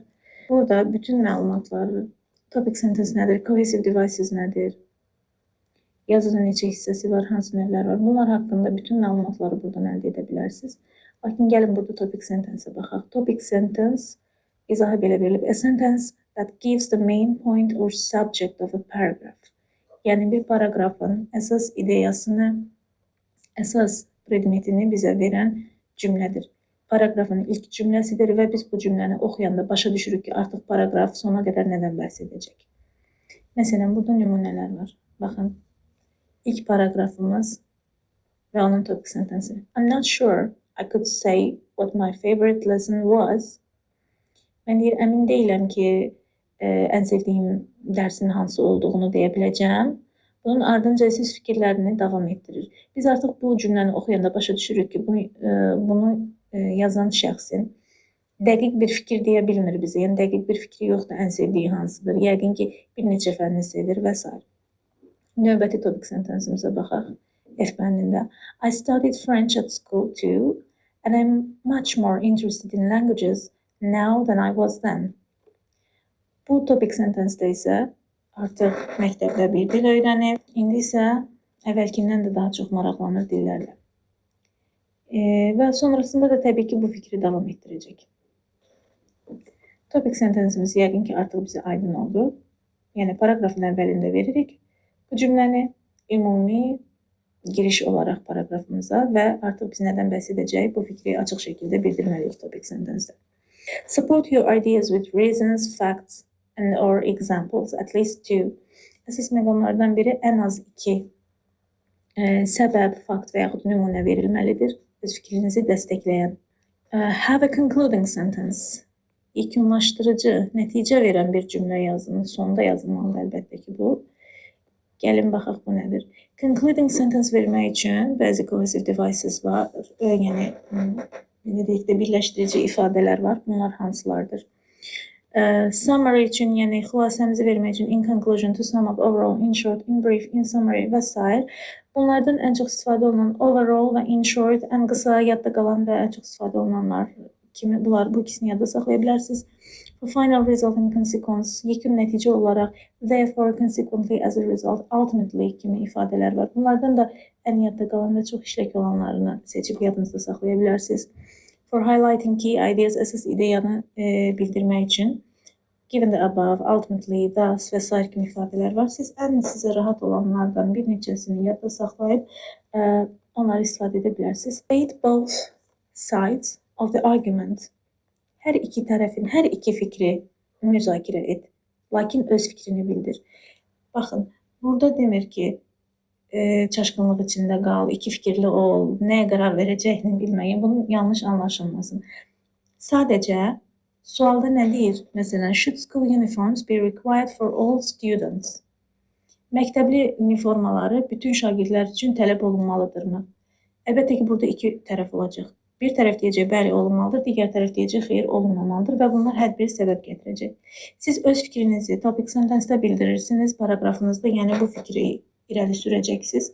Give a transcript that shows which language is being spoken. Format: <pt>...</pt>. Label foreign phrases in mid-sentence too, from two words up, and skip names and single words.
<az>Burada bütün məlumatlar,</az> <en>topic sentence</en> <az>nədir,</az> <en>cohesive devices</en> <az>nədir, yazının neçə hissəsi var, hansı növlər var, bunlar haqqında bütün məlumatları buradan əldə edə bilərsiniz. Lakin gəlin burada</az> <en>topic sentence-</en> <az>ə baxaq.</az> <en>Topic sentence</en> <az>izahı belə verilib.</az> <en>A sentence that gives the main point or subject of a paragraph.</en> <az>Yəni bir paragrafın əsas ideyasını, əsas predmetini bizə verən cümlədir. Paragrafın ilk cümləsidir və biz bu cümləni oxuyanda başa düşürük ki, artıq paragraf sona qədər nədən bəhs edəcək. Məsələn, burada nümunələr var. Baxın, ilk paragrafımız və onun</az> <en>topic sentensi. I'm not sure I could say what my favorite lesson was.</en> <az>Mən deyir, əmin deyiləm ki, ən sevdiyim dərsin hansı olduğunu deyə biləcəm. Bunun ardınca siz fikirlərini davam etdirir. Biz artıq bu cümləni oxuyanda başa düşürük ki, bunu yazan şəxsin dəqiq bir fikir deyə bilmir bizə. Yəni, dəqiq bir fikri yoxdur, ən sevdiyi hansıdır. Yəqin ki, bir neçə fənni sevir və s. Növbəti</az> <en>topic sentensimizə</en> <az>baxaq. F bəndində.</az> <en>I studied French at school too, and I'm much more interested in languages now than I was then.</en> <az>Bu</az> <en>topic sentence-</en> <az>də isə artıq məktəbdə bir dil öyrənib, indi isə əvvəlkindən də daha çox maraqlanır dillərlə. Və sonrasında da təbii ki, bu fikri davam etdirəcək.</az> <en>Topic sentenceimiz</en> <az>yəqin ki, artıq bizə aydın oldu. Yəni, paragrafın əvvəlində veririk bu cümləni ümumi giriş olaraq paragrafımıza və artıq biz nədən bəhs edəcək bu fikri açıq şəkildə bildirməliyik</az> <en>topic sentence-</en> <az>də.</az> <en>Support your ideas with reasons, facts and or examples, at least two.</en> <az>Əsas məqamlardan biri ən az 2 səbəb, fakt və yaxud nümunə verilməlidir. Öz fikrinizi dəstəkləyən.</az> <en>Have a concluding sentence.</en> <az>Yekunlaşdırıcı, nəticə verən bir cümlə yazın. Sonda yazılmalıdır əlbəttə ki, bu. Gəlin baxaq bu nədir.</az> <en>Concluding sentence</en> <az>vermək üçün bəzi</az> <en>cohesive devices</en> <az>var. Yəni, birləşdirici ifadələr var. Bunlar hansılardır? Summary üçün, yəni xülasəmizi vermək üçün</az> <en>in conclusion, to sum up, overall, in short, in brief, in summary</en> <az>və s. Bunlardan ən çox istifadə olunan overall və</az> <en>in short,</en> <az>ən qısa, yadda qalan və ən çox istifadə olunanlar kimi bu ikisini yadda saxlaya bilərsiniz.</az> <en>For final result and consequence,</en> <az>yekun nəticə olaraq,</az> <en>therefore, consequently, as a result, ultimately</en> <az>kimi ifadələr var. Bunlardan da ən yadda qalan və çox işlək olanlarını seçib yadınızda saxlaya bilərsiniz.</az> <en>For highlighting key ideas,</en> <az>əsas ideyanı bildirmək üçün</az> <en>given the above, ultimately, thus</en> <az>və s. kimi ifadələr var. Siz sizə rahat olanlardan bir neçəsini yadda saxlayıb onları istifadə edə bilərsiniz.</az> <en>State both sides of the argument.</en> <az>Hər iki tərəfin, hər iki fikri müzakirə et. Lakin öz fikrini bildir. Baxın, burada demir ki, çaşqınlıq içində qal, iki fikirli ol, nəyə qərar verəcəyini bilməyin. Bunun yanlış anlaşılmasın. Sadəcə sualda nə deyir? Məsələn,</az> <en>should school uniforms be required for all students?</en> <az>Məktəbli uniformaları bütün şagirdlər üçün tələb olunmalıdırmı? Əlbəttə ki, burada iki tərəf olacaq. Bir tərəf deyəcək, bəli, olunmalıdır, digər tərəf deyəcək, xeyr, olunmamalıdır və bunlar hər biri səbəb gətirəcək. Siz öz fikrinizi</az> <en>topic sentence-</en> <az>də bildirirsiniz, paragrafınızda, yəni bu fikri irəli sürəcəksiniz.</az>